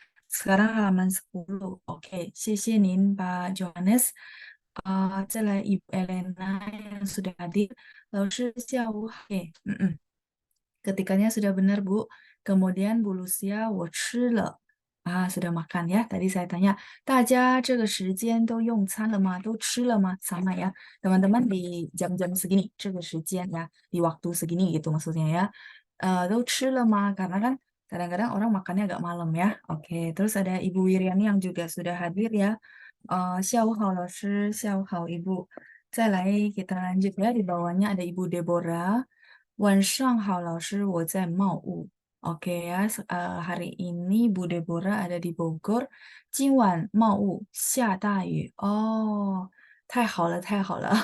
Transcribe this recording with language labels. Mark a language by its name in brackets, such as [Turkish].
[Indonesian] Sekarang halaman 10. Oke, [Chinese] 谢谢您 [Indonesian] Pak Johannes. [Chinese] 再来 [Indonesian] Ibu Elena yang sudah hadir. [Chinese] 老师下午好. [Indonesian] Oke, ketikanya sudah benar, Bu. Kemudian Bu Lucia, [Chinese] 我吃了. [Indonesian] Sudah makan ya. Tadi saya tanya, [Chinese] 大家这个时间都用餐了吗？都吃了吗？ [Indonesian] Sama ya. Teman-teman di jam-jam segini, [Chinese] 这个时间 [Indonesian] ya, di waktu segini gitu maksudnya ya. [Chinese] 都吃了吗? [Indonesian] Karena kan kadang-kadang orang makannya agak malam ya. Oke, terus ada Ibu Wiriani yang juga sudah hadir ya. [Chinese] 下午好，老师，下午好，Ibu. 再来 [Indonesian] kita lanjut ya. Di bawahnya ada Ibu Deborah. [Chinese] 晚上好，老师，我在茂物. [Indonesian] Oke ya, hari ini Bu Deborah ada di Bogor. [Chinese] 今晚茂物下大雨.Oh, 太好了，太好了.